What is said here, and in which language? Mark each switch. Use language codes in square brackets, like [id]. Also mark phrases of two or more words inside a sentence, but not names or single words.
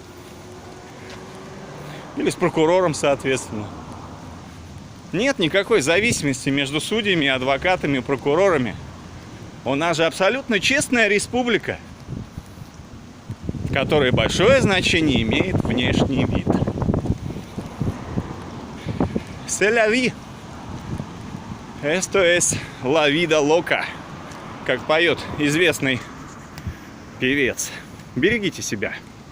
[ru] Или с прокурором, соответственно. Нет никакой зависимости между судьями, адвокатами и прокурорами. У нас же абсолютно честная республика, в которой большое значение имеет внешний вид. [fr] C'est la vie. [es] Esto es la vida loca, [ru] как поет известный певец. Берегите себя.